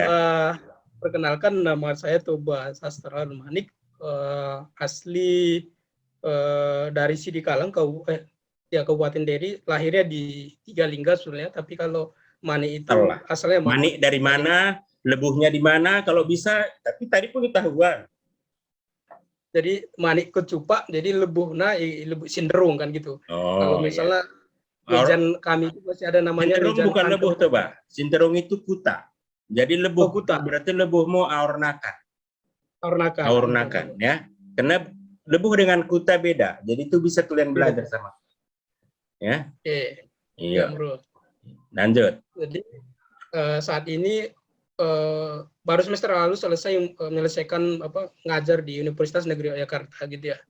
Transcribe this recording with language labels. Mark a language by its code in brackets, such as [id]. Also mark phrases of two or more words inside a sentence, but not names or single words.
[id] Perkenalkan, nama saya Toba Sastra Manik, asli dari Sidikalang, Kabupaten Deri, lahirnya di Tigalingga sebenarnya, tapi kalau Manik itu asalnya Manik dari mana, lebuhnya di mana, kalau bisa, tapi tadi pun ketahuan. Jadi Manik Kecupa, jadi lebuhnya lebuh Sinderung kan gitu. Kalau misalnya Mejan kami itu masih ada namanya Sinderung bukan lebuh tuh, Pak. Sinderung itu kuta. Jadi lebuh kuta berarti lebuhmu aurnakan. Aurnakan ya. Karena lebuh dengan kuta beda. Jadi itu bisa kalian belajar sama. Ya. Iya. Bro. Lanjut. Jadi saat ini baru semester lalu selesai menyelesaikan ngajar di Universitas Negeri Yogyakarta gitu ya.